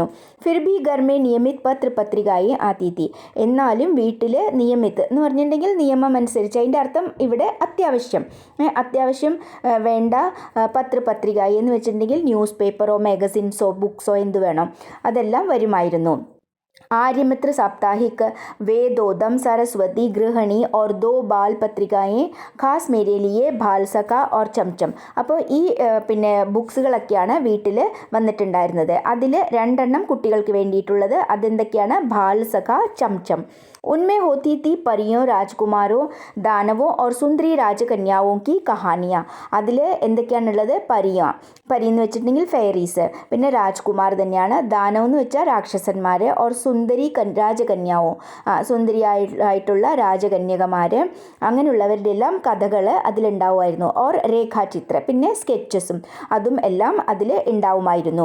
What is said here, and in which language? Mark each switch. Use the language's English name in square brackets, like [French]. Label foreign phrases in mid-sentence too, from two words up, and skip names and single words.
[Hindi] फिर भी घर में नियमित पत्र पत्रिकाएँ आती थीं. [Malayalam] എന്നാലും വീട്ടിൽ നിയമിത് എന്ന് പറഞ്ഞിട്ടുണ്ടെങ്കിൽ നിയമം അനുസരിച്ച്, അതിൻ്റെ അർത്ഥം ഇവിടെ അത്യാവശ്യം വേണ്ട പത്രപത്രിക എന്ന് വെച്ചിട്ടുണ്ടെങ്കിൽ ന്യൂസ് പേപ്പറോ മാഗസിൻസോ ബുക്സോ എന്ത് വേണം അതെല്ലാം വരുമായിരുന്നു. [Hindi] आर्यमित्र साप्ताहिक, वेदोदम, सरस्वती, गृहिणी और 2 बाल पत्रिकाएँ ख़ास मेरे लिए बाल सखा और चंचम. [Malayalam] അപ്പോൾ ഈ പിന്നെ ബുക്സുകളൊക്കെയാണ് വീട്ടിൽ വന്നിട്ടുണ്ടായിരുന്നത്. അതിൽ 2 എണ്ണം കുട്ടികൾക്ക് വേണ്ടിയിട്ടുള്ളത്. അതെന്തൊക്കെയാണ്? ബാൽ സഖ, ചംചം. [Hindi] उनमें होती थी परियों, राजकुमारों, दानवों और सुंदरी राजकन्याओं की कहानियाँ. [Malayalam] അതിൽ എന്തൊക്കെയാണുള്ളത്? പരി എന്ന് വെച്ചിട്ടുണ്ടെങ്കിൽ ഫെയറീസ്, പിന്നെ രാജ്കുമാർ തന്നെയാണ്. ദാനവ് എന്ന് വെച്ചാൽ രാക്ഷസന്മാർ, ഓർ സുന്ദരി രാജകന്യാവും, സുന്ദരിയായിട്ടുള്ള രാജകന്യകമാർ, അങ്ങനെയുള്ളവരുടെ എല്ലാം കഥകൾ അതിലുണ്ടാവുമായിരുന്നു. [Hindi] और रेखाचित्र, [Malayalam] പിന്നെ സ്കെച്ചസും അതും എല്ലാം അതിൽ ഉണ്ടാവുമായിരുന്നു.